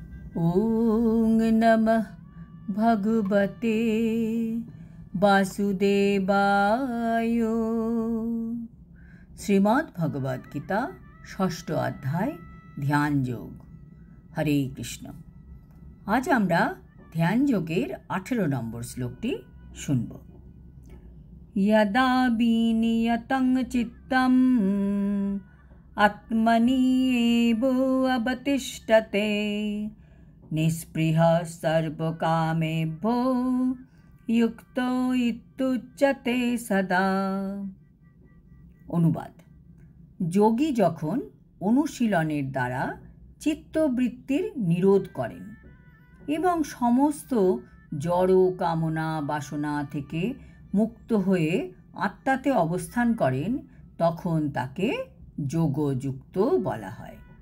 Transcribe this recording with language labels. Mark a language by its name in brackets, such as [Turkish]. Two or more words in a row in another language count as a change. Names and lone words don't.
[Sanskrit] ওং নমঃ ভগবতে বাসুদেবায়। [Bangla] শ্রীমদ্ ভগবদ গীতা ষষ্ঠ অধ্যায় ধ্যান যোগ। হরে কৃষ্ণ। আজ আমরা ধ্যান যোগের 18 নম্বর শ্লোকটি শুনব। [Sanskrit] यदा विनियतं चित्तम् आत्मनि एव अवतिष्ठते निःस्पृहः सर्वकामेभ्यो युक्तो इत्युच्यते सदा। [Bangla] অনুবাদ: যোগী যখন অনুশীলনের দ্বারা চিত্তবৃত্তির নিরোধ করেন এবং সমস্ত জড় কামনা বাসনা থেকে মুক্ত হয়ে আত্মাতে অবস্থান করেন, তখন তাকে যোগযুক্ত বলা হয়।